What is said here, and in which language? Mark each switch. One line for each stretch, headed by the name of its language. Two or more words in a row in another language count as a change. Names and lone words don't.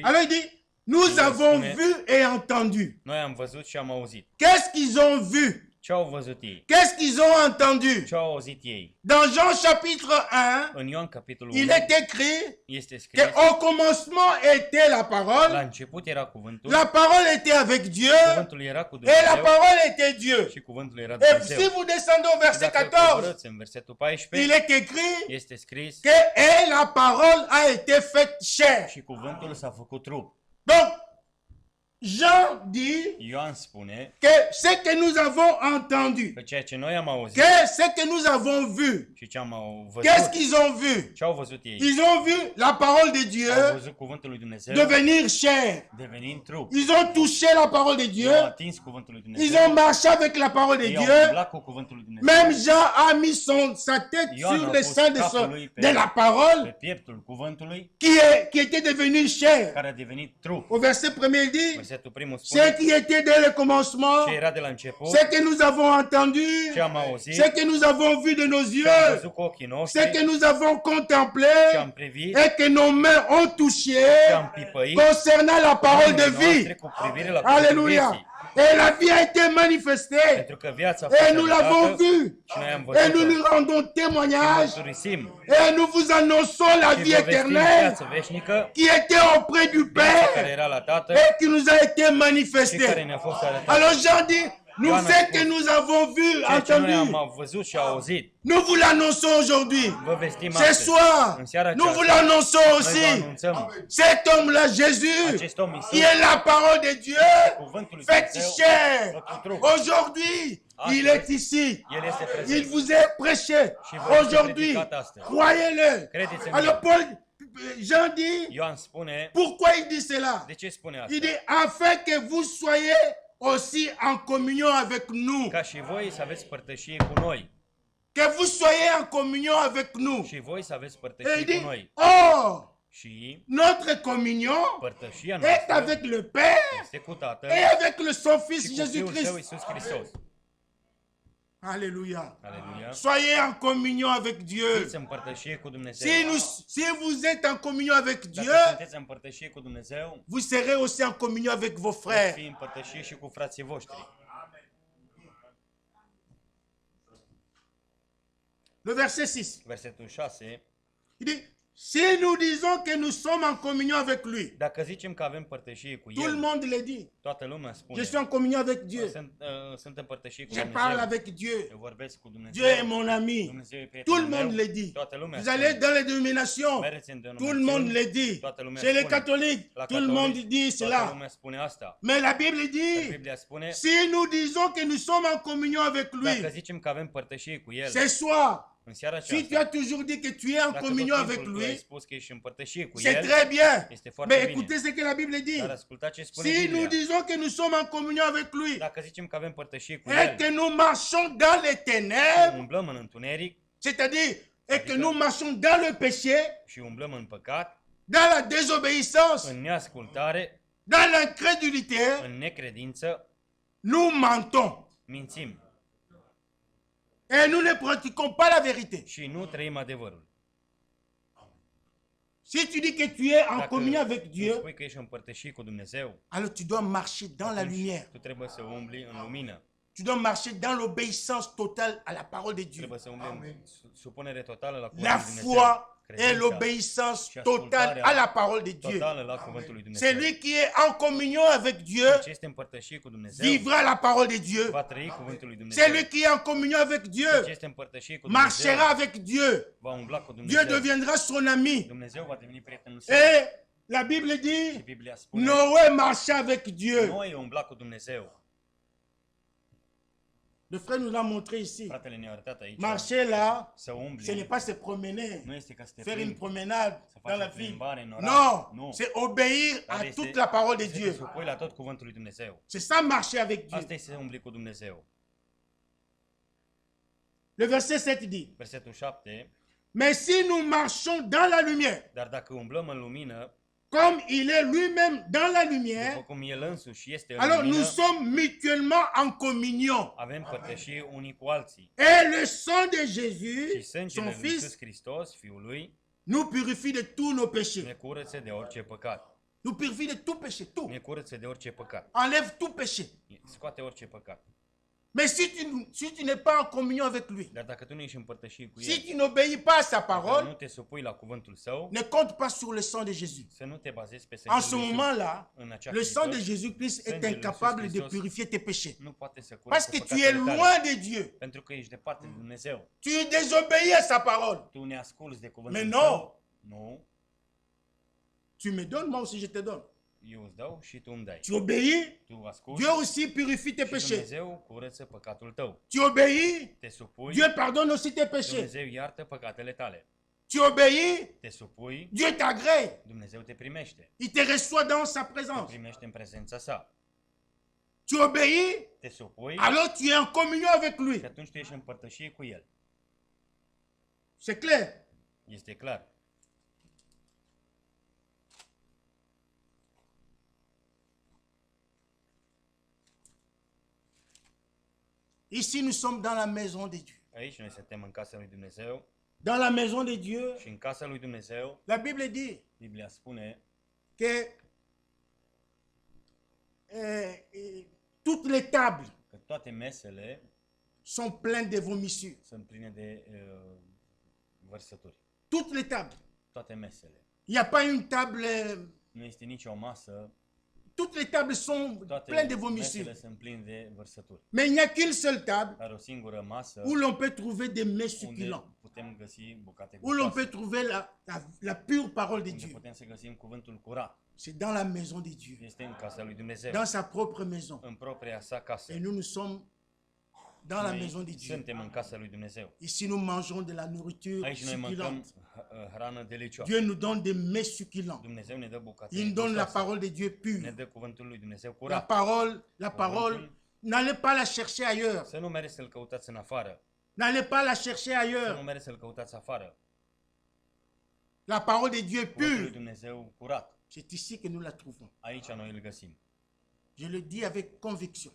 French: il dit, nous Il avons
Romanian: spune-
French: vu et entendu.
Romanian: Noi am văzut și am auzit.
French: Qu'est-ce qu'ils ont vu?
Romanian: Ce au văzut ei?
French: Qu'est-ce qu'ils ont entendu?
Romanian: Ce au auzit ei?
French: Dans Jean chapitre 1,
Romanian: În Ioan capitolul
French: il 1 est écrit
Romanian: este scris,
French: qu'au commencement était la la parole,
Romanian: început era cuvântul,
French: la parole était avec Dieu
Romanian: cuvântul era cu
French: et la
Romanian: Dumnezeu
French: parole était Dieu.
Romanian: și cuvântul era
French: Et si
Romanian: Dumnezeu.
French: vous descendez au verset
Romanian: Dacă 14, coborâți în versetul
French: il 14, est écrit
Romanian: este scris
French: que et la parole a été faite chair.
Romanian: și cuvântul s-a făcut trup.
French: Donc, Jean dit
Romanian: Ioan spune
French: que ce que nous avons entendu,
Romanian: că ceea ce noi am auzit
French: que ce que nous avons vu,
Romanian: și ce am
French: qu'est-ce
Romanian: văzut,
French: qu'ils ont vu?
Romanian: ce au văzut ei?
French: Ils ont vu la parole de Dieu
Romanian: Au văzut cuvântul lui Dumnezeu
French: devenir chair.
Romanian: devenind trup.
French: Ils ont touché la parole de Dieu.
Romanian: Ei au atins cuvântul lui
French: Ils
Romanian: Dumnezeu.
French: ont marché avec la parole de
Romanian: Ei au
French: Dieu.
Romanian: umblat cu cuvântul lui Dumnezeu.
French: Même Jean a mis sa tête
Romanian: Ioan
French: sur
Romanian: a
French: le
Romanian: pus
French: sein
Romanian: capul lui
French: de la
Romanian: pe
French: parole
Romanian: pieptul cuvântului
French: qui était devenu chair.
Romanian: care a devenit trup.
French: Au verset 1, il dit,
Romanian: Versetul primul
French: ce
Romanian: spune
French: qui était dès le commencement,
Romanian: ce era de la început,
French: ce que nous avons entendu,
Romanian: ce am auzit,
French: ce que nous avons vu de nos
Romanian: ce am
French: yeux,
Romanian: văzut cu ochii
French: ce
Romanian: noștri,
French: que nous avons
Romanian: ce
French: contemplé
Romanian: am privit,
French: et que nos mains ont touché
Romanian: ce am pipăit,
French: concernant la parole de
Romanian: noastre
French: vie.
Romanian: cu privire la cuvântul
French: Alléluia.
Romanian: vieții.
French: Et la vie a été manifestée.
Romanian: Pentru că viața a
French: Et
Romanian: fost
French: nous l'avons
Romanian: arătată
French: vu.
Romanian: și noi am
French: Et nous
Romanian: văzut-o.
French: lui rendons témoignage.
Romanian: Mărturisim
French: Et nous vous annonçons la
Romanian: și
French: vie
Romanian: vă vestim
French: éternelle
Romanian: viață veșnică,
French: qui était auprès du
Romanian: viața care
French: Père
Romanian: era la Tatăl
French: et qui nous a été
Romanian: și care
French: manifestée.
Romanian: ne-a fost arătată.
French: Alors Jean dit, nous
Romanian: Ioan a
French: ce
Romanian: spus,
French: que nous avons vu,
Romanian: Ceea ce noi
French: entendu,
Romanian: am văzut și auzit,
French: nous vous l'annonçons aujourd'hui.
Romanian: vă vestim
French: Ce
Romanian: astăzi.
French: soir,
Romanian: În seara
French: nous vous
Romanian: aceasta,
French: l'annonçons
Romanian: noi vă
French: aussi.
Romanian: anunțăm
French: Cet homme-là, Jésus,
Romanian: acest om
French: qui
Romanian: Iisus,
French: est la parole de Dieu,
Romanian: cuvântul lui
French: fait
Romanian: Dumnezeu,
French: chair.
Romanian: făcut trup.
French: Aujourd'hui, il est ici.
Romanian: El este
French: Il
Romanian: prezent.
French: vous est prêché
Romanian: Și vă este
French: aujourd'hui.
Romanian: predicat astăzi.
French: Croyez-le.
Romanian: Credeți în
French: Alors
Romanian: el.
French: Paul, Jean dit,
Romanian: Ioan spune,
French: pourquoi il dit cela?
Romanian: de ce spune
French: Il
Romanian: asta?
French: dit, afin que vous soyez aussi en communion avec nous.
Romanian: Ca și voi să aveți părtășie cu noi.
French: Que vous soyez en communion avec nous.
Romanian: Și voi să aveți
French: Et il
Romanian: părtășie
French: dit,
Romanian: cu noi.
French: or,
Romanian: Și
French: notre communion
Romanian: părtășia
French: est
Romanian: noastră
French: avec le Père
Romanian: este cu Tatăl
French: et avec le son Fils
Romanian: și cu Fiul Său
French: Jésus-Christ.
Romanian: Iisus Hristos.
French: Alléluia.
Romanian: Aleluia.
French: Soyez en communion avec Dieu.
Romanian: Fiți în părtășie cu Dumnezeu.
French: Si vous êtes en communion avec Dieu,
Romanian: Dacă sunteți în părtășie cu Dumnezeu,
French: vous serez aussi en communion avec vos
Romanian: veți
French: frères.
Romanian: fi în părtășie și cu frații voștri.
French: Le verset 6.
Romanian: Versetul 6.
French: Il dit, si nous disons que nous sommes en communion avec lui,
Romanian: Dacă zicem că avem părtășie cu
French: tout le
Romanian: El,
French: monde le dit.
Romanian: toată lumea spune,
French: Je suis en communion avec Dieu.
Romanian: sunt în părtășie cu
French: Je parle
Romanian: Dumnezeu.
French: avec Dieu.
Romanian: Eu vorbesc cu
French: Dieu est
Romanian: Dumnezeu.
French: mon ami.
Romanian: Dumnezeu e
French: Tout le
Romanian: prietenul
French: monde
Romanian: meu.
French: le dit.
Romanian: Toată lumea
French: Vous allez
Romanian: spune.
French: dans les dénominations.
Romanian: Mergeți în
French: Tout le monde le
Romanian: denominațiuni.
French: dit.
Romanian: Toată lumea
French: Chez les
Romanian: spune.
French: catholiques,
Romanian: La
French: tout le monde
Romanian: catolici,
French: dit
Romanian: toată
French: cela.
Romanian: lumea spune asta.
French: Mais la Bible dit,
Romanian: Biblia spune,
French: si nous disons que nous sommes en communion avec lui,
Romanian: dacă zicem că avem părtășie cu El,
French: ce soir,
Romanian: în seara
French: si tu
Romanian: aceasta,
French: as toujours dit que tu es en
Romanian: dacă
French: communion
Romanian: tot
French: avec
Romanian: timpul tu ai
French: lui,
Romanian: spus că ești în părtășie cu
French: c'est
Romanian: El,
French: très bien.
Romanian: este foarte
French: Mais
Romanian: bine.
French: écoutez ce que la Bible dit.
Romanian: Dar ascultați ce spune
French: Si nous
Romanian: Biblia.
French: disons que nous sommes en communion avec lui
Romanian: Dacă zicem că avem părtășie cu
French: et que
Romanian: El,
French: nous marchons dans les ténèbres,
Romanian: umblăm în întuneric,
French: c'est-à-dire et que nous marchons dans le péché,
Romanian: și umblăm în păcat,
French: dans la désobéissance,
Romanian: în neascultare,
French: dans l'incrédulité,
Romanian: în necredință,
French: nous mentons.
Romanian: mințim
French: Et nous ne pratiquons pas la vérité.
Romanian: și nu trăim adevărul.
French: Si tu dis que tu es en
Romanian: Dacă
French: communion avec
Romanian: tu
French: Dieu,
Romanian: spui că ești împărtășit cu Dumnezeu,
French: alors tu dois marcher dans la
Romanian: atunci
French: lumière.
Romanian: tu trebuie să umbli în lumină.
French: Tu dois marcher dans l'obéissance totale à la parole de Dieu.
Romanian: Trebuie să umbli în supunere totală la
French: La
Romanian: cuvântul lui Dumnezeu.
French: foi et
Romanian: Credința
French: l'obéissance totale à la parole de Dieu.
Romanian: totală la cuvântul lui Dumnezeu.
French: Celui qui est en communion avec Dieu
Romanian: Ce este împărtășit cu Dumnezeu
French: vivra la parole de Dieu.
Romanian: va trăi cuvântul lui Dumnezeu.
French: Celui qui est en communion avec
Romanian: Ce
French: Dieu
Romanian: este împărtășit cu Dumnezeu
French: marchera avec Dieu.
Romanian: va umbla cu
French: Dieu
Romanian: Dumnezeu.
French: deviendra son ami.
Romanian: Dumnezeu va deveni prietenul său.
French: Et la Bible
Romanian: Și
French: dit,
Romanian: Biblia spune,
French: Noé marcha avec Dieu.
Romanian: Noe umbla cu Dumnezeu.
French: Le frère nous l'a montré ici.
Romanian: Fratele ne-a arătat aici
French: Marcher là,
Romanian: să umbli.
French: ce n'est pas se promener,
Romanian: Nu este ca să te
French: faire une
Romanian: plimbi,
French: promenade
Romanian: să
French: dans la
Romanian: faci o
French: ville.
Romanian: plimbare în oraș.
French: Non,
Romanian: Nu.
French: c'est obéir
Romanian: Dar
French: à
Romanian: este
French: toute la parole de
Romanian: să te
French: Dieu.
Romanian: supui la tot cuvântul lui Dumnezeu.
French: C'est ça marcher avec Dieu.
Romanian: Asta este să umbli cu Dumnezeu.
French: Le verset 7 dit,
Romanian: Versetul 7.
French: mais si nous marchons dans la lumière,
Romanian: Dar dacă umblăm în lumină,
French: comme il est lui-même dans la
Romanian: după
French: lumière,
Romanian: cum El însuși este în
French: alors nous
Romanian: lumină,
French: sommes mutuellement en communion.
Romanian: avem părtășie unii cu alții.
French: Et le sang de
Romanian: Și
French: Jésus,
Romanian: sângele
French: son
Romanian: lui Iisus
French: Fils,
Romanian: Hristos, Fiul lui,
French: nous purifie de tous nos
Romanian: ne
French: péchés.
Romanian: curăță de orice păcat.
French: Nous purifie de tout péché, tout.
Romanian: Ne curăță de orice păcat.
French: Enlève tout péché.
Romanian: Scoate orice păcat.
French: Mais si tu n'es pas en communion avec lui,
Romanian: Dar dacă tu nu ești împărtășit cu
French: si
Romanian: El,
French: tu n'obéis pas à sa
Romanian: dacă nu
French: parole,
Romanian: te supui la cuvântul Său,
French: ne compte pas sur le sang de Jésus.
Romanian: să nu te bazezi pe
French: En
Romanian: sângele
French: ce
Romanian: lui Iisus.
French: moment-là,
Romanian: În acea
French: le sang de
Romanian: clipă,
French: Jésus-Christ est
Romanian: Sângele lui
French: incapable
Romanian: Iisus
French: de
Romanian: Hristos
French: purifier tes péchés.
Romanian: nu poate să
French: Parce
Romanian: curățe
French: que tu es
Romanian: păcatele tale.
French: loin de Dieu.
Romanian: Pentru că ești departe de Dumnezeu.
French: Tu désobéis à sa parole.
Romanian: Tu ne asculți de cuvântul
French: Mais
Romanian: Său.
French: non.
Romanian: Nu.
French: Tu me donnes, moi aussi je te donne.
Romanian: Eu îți dau și tu îmi dai.
French: Tu obéis,
Romanian: Tu asculți
French: Dieu aussi purifie tes
Romanian: și
French: péchés.
Romanian: Dumnezeu curăță păcatul tău.
French: Tu obéis,
Romanian: Te supui,
French: Dieu pardonne aussi tes péchés.
Romanian: Dumnezeu iartă păcatele tale.
French: Tu obéis,
Romanian: Te supui,
French: Dieu t'agrée.
Romanian: Dumnezeu te primește.
French: Il te reçoit dans sa
Romanian: Te
French: présence.
Romanian: primește în prezența sa.
French: Tu obéis,
Romanian: Te supui
French: alors tu es en communion avec lui.
Romanian: și atunci tu ești în părtășie cu El.
French: C'est clair.
Romanian: Este clar.
French: Ici, nous sommes dans la maison de Dieu.
Romanian: Aici noi suntem în casa lui Dumnezeu
French: Dans la maison de Dieu,
Romanian: și în casa lui Dumnezeu,
French: la Bible dit
Romanian: Biblia spune
French: que toutes les tables
Romanian: că toate mesele
French: sont pleines de vomissures.
Romanian: sunt pline de vărsături.
French: Toutes les tables.
Romanian: Toate mesele.
French: Il n'y a pas une table.
Romanian: Nu este nicio masă,
French: Toutes les tables sont
Romanian: toate
French: pleines de
Romanian: mesele
French: vomissures.
Romanian: sunt pline de vărsături.
French: Mais il n'y a qu'une seule table
Romanian: Dar o singură masă
French: où l'on peut trouver des mets
Romanian: unde
French: succulents.
Romanian: putem găsi bucate
French: Où l'on
Romanian: gustoase,
French: peut trouver la pure parole de
Romanian: unde
French: Dieu.
Romanian: putem să găsim cuvântul curat.
French: C'est dans la maison de Dieu.
Romanian: Este în casa lui Dumnezeu,
French: Dans sa propre maison.
Romanian: în propria sa casă.
French: Et nous sommes dans la
Romanian: Noi
French: maison de Dieu.
Romanian: suntem în casa lui Dumnezeu.
French: Ici, nous mangeons de la nourriture
Romanian: Aici noi mâncăm
French: succulente.
Romanian: hrană delicioasă.
French: Dieu nous donne des mets succulents.
Romanian: Dumnezeu ne dă bucate
French: Il nous donne la
Romanian: gustoase.
French: parole de Dieu
Romanian: Ne
French: pure.
Romanian: dă cuvântul lui Dumnezeu
French: La
Romanian: curat.
French: parole, n'allez pas la chercher ailleurs.
Romanian: Să nu mergeți să-l căutați în afară.
French: N'allez pas la chercher
Romanian: Să nu
French: ailleurs.
Romanian: mergeți să-l căutați afară.
French: La parole de Dieu
Romanian: Cuvântul lui
French: pure.
Romanian: Dumnezeu curat.
French: C'est ici que nous la trouvons.
Romanian: Aici noi îl găsim.
French: Je le dis avec conviction.